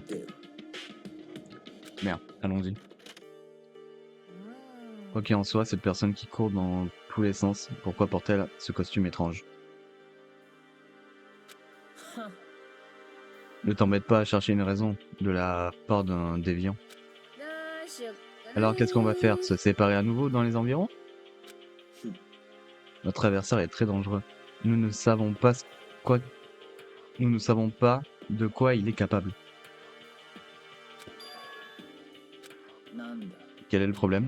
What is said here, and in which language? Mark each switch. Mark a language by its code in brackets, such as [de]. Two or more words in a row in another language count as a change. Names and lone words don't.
[fr] Merde, allons-y. Quoi qu'il en soit, cette personne qui court dans tous les sens, pourquoi porte-t-elle ce costume étrange? は Ne t'embête pas à chercher une raison de la part d'un déviant. [ja] どうしよっかな [fr] Alors qu'est-ce qu'on va faire? Se séparer à nouveau dans les environs? Notre adversaire est très dangereux. Nous ne savons pas quoi... Nous ne savons pas de quoi il est capable. [ja] なんだ [fr] Quel est le problème?